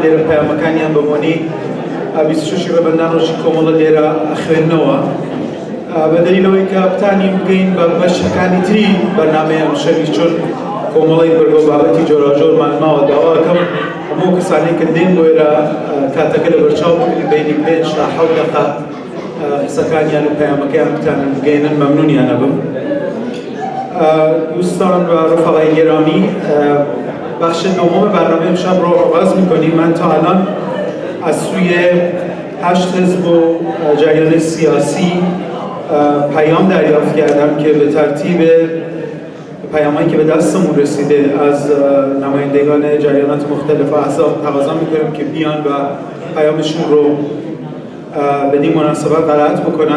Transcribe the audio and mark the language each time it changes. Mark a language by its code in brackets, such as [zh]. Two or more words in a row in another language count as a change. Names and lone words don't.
[ckb] لێرە پەیامەکانیان بەبوونی 26 ڕەبەندان ڕۆژی کۆمەڵە لێرە ئەخوێننەوە بە دەلیلەوەی کە بتانین بگەین بە بەشەکانی تری بەرنامەیان شەوی چۆن کۆمەڵی بەرگۆ بابەتی جۆراژۆرمان ماوە داواکەم هەموو کەسانی کە دێن بۆ ئێرە کاتەکە لە بەرچاو بگرین بینی 5 تا 7 دقیقە قسەکانیان و پەیامەکەیان بتانن بگەینن مەمنونیانە بم. [fa] دوستان و رفقای گرامی بخش نهم برنامه امشب رو آغاز می‌کنیم. من تا الان از سوی 8 حزب و جریان سیاسی پیام دریافت کردم که به ترتیب پیامایی که به دستمون رسیده از نمایندگان جریانات مختلف و احزاب تقاضا می‌کنم که بیان و پیامشون رو بدین مناسبت قرائت بکنن.